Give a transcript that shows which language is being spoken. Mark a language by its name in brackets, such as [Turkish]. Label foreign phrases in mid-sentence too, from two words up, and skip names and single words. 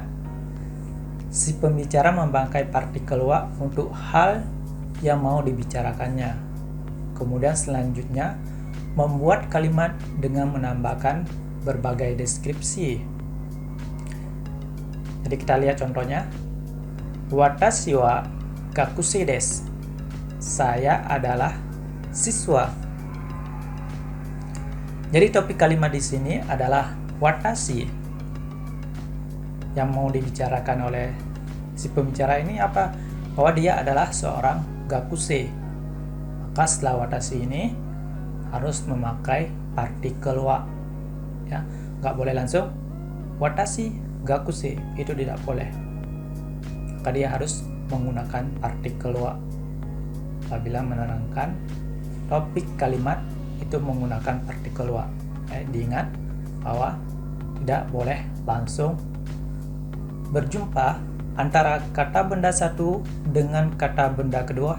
[Indonesian] Si pembicara memakai partikel wa untuk hal yang mau dibicarakannya. Kemudian selanjutnya membuat kalimat dengan menambahkan berbagai deskripsi. Jadi kita lihat contohnya. [Japanese] Watashi wa gakusei desu. [Indonesian] Saya adalah siswa. Jadi topik kalimat di sini adalah watashi. Yang mau dibicarakan oleh si pembicara ini apa? Bahwa dia adalah seorang gakusei. Maka setelah watashi ini harus memakai partikel wa. Ya, nggak boleh langsung [Japanese] watashi gakusei, [Indonesian] itu tidak boleh. Maka dia harus menggunakan partikel wa apabila menerangkan topik kalimat itu menggunakan partikel wa. Diingat bahwa tidak boleh langsung berjumpa antara kata benda satu dengan kata benda kedua.